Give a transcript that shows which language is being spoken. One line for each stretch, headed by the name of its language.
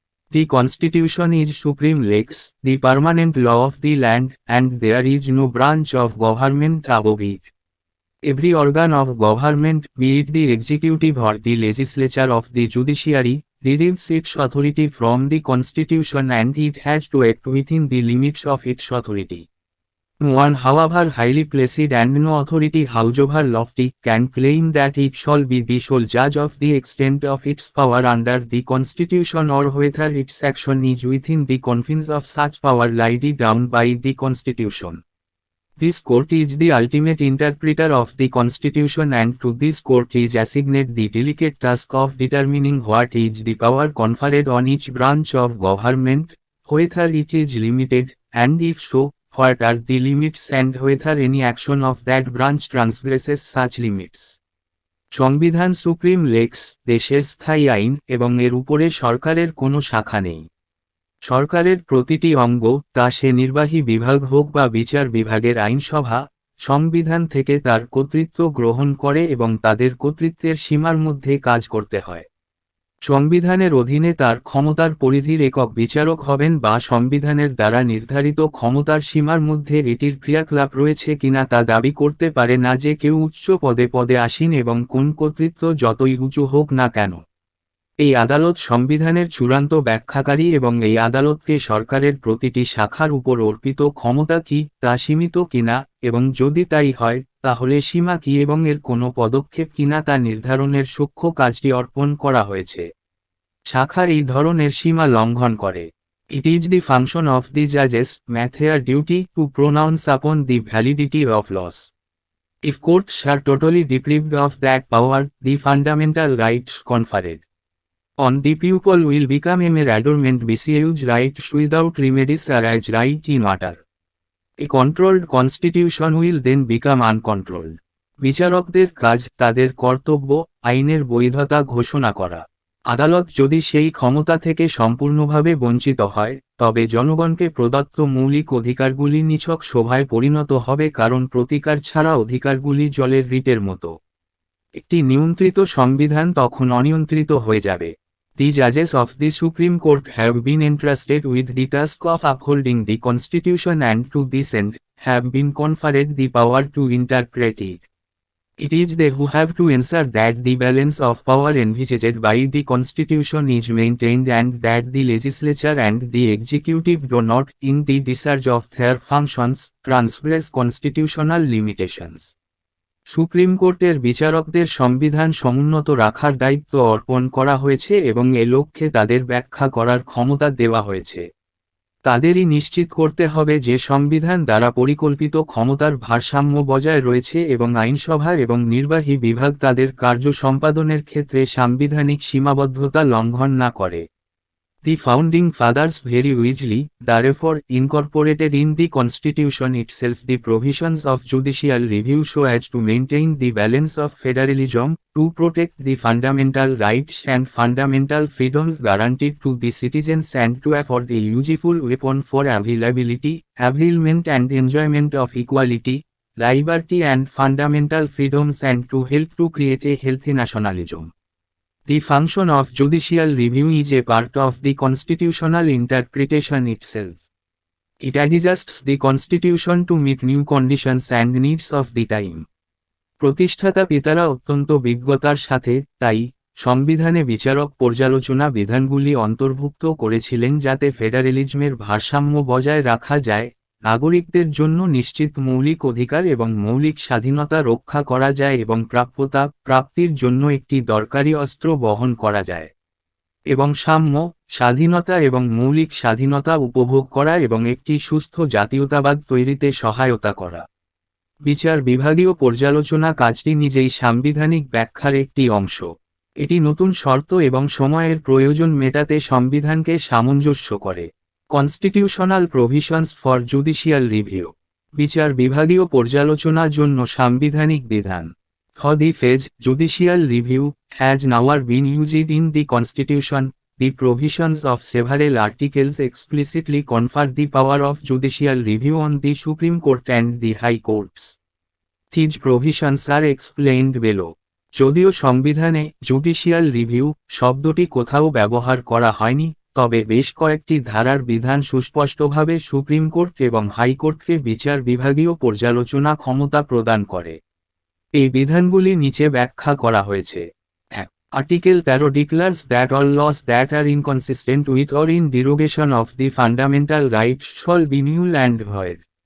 English: The Constitution is supreme lex, the permanent law of the land, and there is no branch of government above it. Every organ of government, be it the executive or the legislature of the judiciary, derives its authority from the Constitution and it has to act within the limits of its authority. No one, however highly placed and no authority however lofty, can claim that it shall be the sole judge of the extent of its power under the Constitution or whether its action is within the confines of such power laid down by the Constitution. This court is the ultimate interpreter of the Constitution and to this court is assigned the delicate task of determining what is the power conferred on each branch of government, whether it is limited, and if so, what are the limits and whether any action of that branch transgresses such limits.
Bangla: সংবিধান supreme লেক্স, দেশের স্থায়ী আইন, এবং এর উপরে সরকারের কোনো শাখা নেই। সরকারের প্রতিটি অঙ্গ, তা সে নির্বাহী বিভাগ হোক বা বিচার বিভাগের আইনসভা, সংবিধান থেকে তার কর্তৃত্ব গ্রহণ করে এবং তাদের কর্তৃত্বের সীমার মধ্যে কাজ করতে হয়। সংবিধানের অধীনে তার ক্ষমতার পরিধির একক বিচারক হবেন বা সংবিধানের দ্বারা নির্ধারিত ক্ষমতার সীমার মধ্যে এটির ক্রিয়াকলাপ রয়েছে কিনা তা দাবি করতে পারে না যে কেউ উচ্চ পদে আসীন এবং কোন কর্তৃত্ব যতই উঁচু হোক না কেন। এই আদালত সংবিধানের চূড়ান্ত ব্যাখ্যাকারী এবং এই আদালতকে সরকারের প্রতিটি শাখার উপর অর্পিত ক্ষমতা কি তা সীমিত কিনা এবং যদি তাই হয় তাহলে সীমা কি এবং এর কোনো পদক্ষেপ কিনা তা নির্ধারণের সূক্ষ্ম কাজটি অর্পণ করা হয়েছে। শাখা এই ধরনের সীমা লঙ্ঘন করে।
English: It is the function of the judges, their duty, to pronounce upon the validity of laws. If courts are totally deprived of that power, the fundamental rights conferred on the pupil will become a mere adornment besiege rights without remedies or as right in order. A controlled constitution will then become uncontrolled.
Bangla: বিচারকদের কাজ তাদের কর্তব্য, আইনের বৈধতা ঘোষণা করা। আদালত যদি সেই ক্ষমতা থেকে সম্পূর্ণভাবে বঞ্চিত হয়, তবে জনগণকে প্রদত্ত মৌলিক অধিকারগুলি নিছক শোভায় পরিণত হবে কারণ প্রতিকার ছাড়া অধিকারগুলি জলের রিটের মতো। একটি নিয়ন্ত্রিত সংবিধান তখন অনিয়ন্ত্রিত হয়ে যাবে।
English: The judges of the Supreme Court have been entrusted with the task of upholding the Constitution and to this end, have been conferred the power to interpret it. It is they who have to ensure that the balance of power envisaged by the Constitution is maintained and that the legislature and the executive do not, in the discharge of their functions, transgress constitutional limitations.
Bangla: Supreme কোর্টের বিচারকদের সংবিধান সমুন্নত রাখার দায়িত্ব অর্পণ করা হয়েছে এবং এ লক্ষ্যে তাদের ব্যাখ্যা করার ক্ষমতা দেওয়া হয়েছে। তাদেরই নিশ্চিত করতে হবে যে সংবিধান দ্বারা পরিকল্পিত ক্ষমতার ভারসাম্য বজায় রয়েছে এবং আইনসভা এবং নির্বাহী বিভাগ তাদের কার্য সম্পাদনের ক্ষেত্রে সাংবিধানিক সীমাবদ্ধতা লঙ্ঘন না করে।
English: The founding fathers very wisely, therefore, incorporated in the Constitution itself the provisions of judicial review so as to maintain the balance of federalism, to protect the fundamental rights and fundamental freedoms guaranteed to the citizens and to afford a useful weapon for availability, availment and enjoyment of equality, liberty and fundamental freedoms and to help to create a healthy nationalism. The function of judicial review is a part of the constitutional interpretation itself. It adjusts the constitution to meet new conditions and needs of the time.
Bangla: প্রতিষ্ঠাতা পিতারা অত্যন্ত বিজ্ঞতার সাথে, তাই, সংবিধানে বিচারক পর্যালোচনা বিধানগুলি অন্তর্ভুক্ত করেছিলেন যাতে ফেডারেলিজমের ভারসাম্য বজায় রাখা যায়, নাগরিকদের জন্য নিশ্চিত মৌলিক অধিকার এবং মৌলিক স্বাধীনতা রক্ষা করা যায় এবং প্রাপ্যতা প্রাপ্তির জন্য একটি দরকারি অস্ত্র বহন করা যায়, এবং সাম্য, স্বাধীনতা এবং মৌলিক স্বাধীনতা উপভোগ করা এবং একটি সুস্থ জাতীয়তাবাদ তৈরিতে সহায়তা করা। বিচার বিভাগীয় পর্যালোচনা কাজটি নিজেই সাংবিধানিক ব্যাখ্যার একটি অংশ। এটি নতুন শর্ত এবং সময়ের প্রয়োজন মেটাতে সংবিধানকে সামঞ্জস্য করে।
English: Constitutional provisions for judicial review.
Bangla: বিচার বিভাগীয় পর্যালোচনার জন্য সাংবিধানিক বিধান।
English: The phrase judicial review has never been used in the Constitution. The provisions of several articles explicitly confer the power of judicial review on the Supreme Court and the High Courts. These provisions are explained below.
Bangla: যদিও সংবিধানে judicial review শব্দটি কোথাও ব্যবহার করা হয়নি, তবে বেশ কয়েকটি ধারার বিধান সুস্পষ্টভাবে সুপ্রিম কোর্ট এবং হাইকোর্টকে বিচার বিভাগীয় পর্যালোচনা ক্ষমতা প্রদান করে। এই বিধানগুলি নিচে ব্যাখ্যা করা হয়েছে। Article 13
English: declares that all laws that are inconsistent with or in derogation of the fundamental rights shall be null and void.